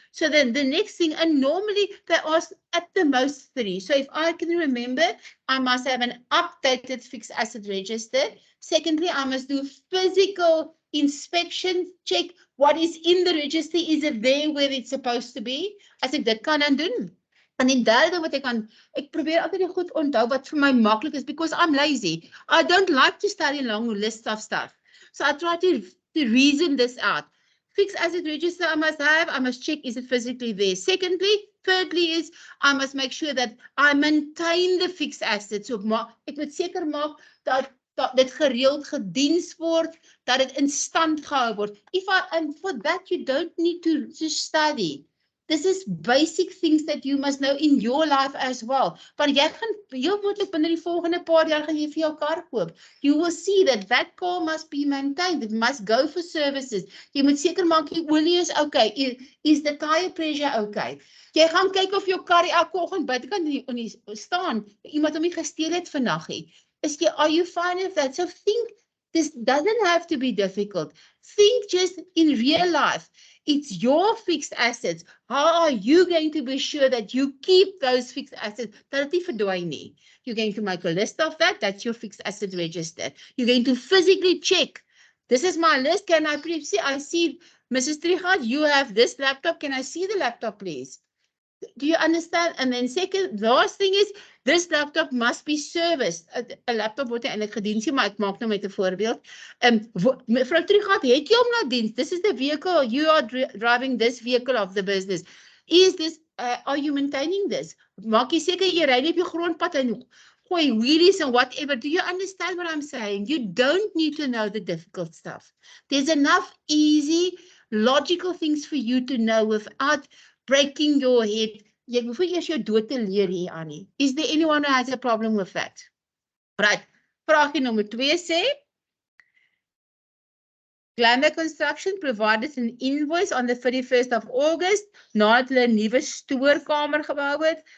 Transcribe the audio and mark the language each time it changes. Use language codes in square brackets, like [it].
[en] So then the next thing, and normally they ask at the most 3. So if I can remember, I must have an updated fixed asset register. Secondly, I must do physical inspection, check what is in the register, is it there where it's supposed to be? [af] As ek dit kan dan doen. En die derde wat ek probeer altyd die goed onthou wat vir my maklik is [en] because I'm lazy. I don't like to study long lists of stuff. So I try to reason this out. Fixed asset register I must check, is it physically there? Thirdly is, I must make sure that I maintain the fixed assets. [af] So ek moet seker maak dat dit gereeld gediens word, dat dit in stand gehou word. [en] And for that you don't need to study. This is basic things that you must know in your life as well. [af] Want jy gaan heel moontlik binne die volgende paar jaar gaan jy vir jou kar koop. [en] You will see that car must be maintained. It must go for services. [af] Jy moet seker maak die olie is okay. [en] Is the tire pressure okay? [af] Jy gaan kyk of jou kar elke oggend buitekant nie staan. Iemand hom nie gesteel het vannag nie. [en] Are you fine with that? So think, this doesn't have to be difficult. Think just in real life. It's your fixed assets. How are you going to be sure that you keep those fixed assets? [af] Dat dit nie verdwyn nie. [en] You're going to make a list of that. That's your fixed asset register. You're going to physically check. This is my list. Can I please see? I see, Mrs. Trichardt, you have this laptop. Can I see the laptop, please? Do you understand? And then last thing is, this laptop must be serviced. [af] A laptop word eintlik gedien, maar ek maak nou met 'n voorbeeld. Mevrou Trichardt, het jy hom nou diens? [en] This is the vehicle, you are driving this vehicle of the business. Is this, are you maintaining this? [af] Maak jy seker jy ry nie op die grondpad en gooi wheelies [en] and whatever. Do you understand what I'm saying? You don't need to know the difficult stuff. There's enough easy, logical things for you to know without breaking your head. [af] Jy hoef nie eers jou dood te leer hier, Annie. [en] Is there anyone who has a problem with that? Right. [af] Vraagie nommer 2 sê, Glander Construction [en] provided an invoice on the 31st of August [af] nadat hulle 'n nuwe stoorkamer gebou het.